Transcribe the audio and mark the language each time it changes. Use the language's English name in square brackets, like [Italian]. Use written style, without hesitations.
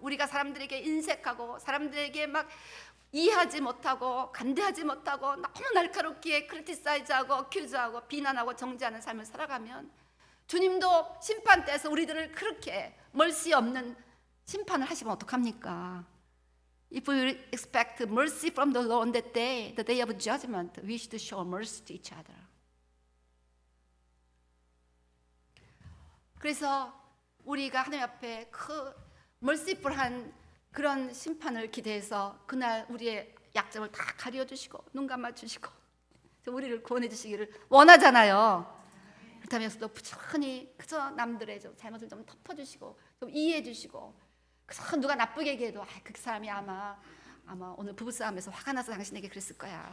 [Korean] 우리가 사람들에게 인색하고 사람들에게 막 이해하지 못하고 간대하지 못하고 너무 날카롭게 크리티사이즈하고 어큐즈하고 비난하고 정죄하는 삶을 살아가면 주님도 심판 때에서 우리들을 그렇게 멀씨 없는 심판을 하시면 어떡합니까? [English] If we expect mercy from the Lord on that day, the day of judgment, we should show mercy to each other. [Korean] 그래서 우리가 하나님 앞에 그 merciful한 그런 심판을 기대해서 그날 우리의 약점을 다 가려주시고 눈 감아주시고 우리를 구원해 주시기를 원하잖아요. 그렇다면서도 부지런히 그저 남들의 좀 잘못을 좀 덮어주시고 좀 이해해 주시고 그저 누가 나쁘게 얘기해도 그 사람이 아마 오늘 부부싸움에서 화가 나서 당신에게 그랬을 거야.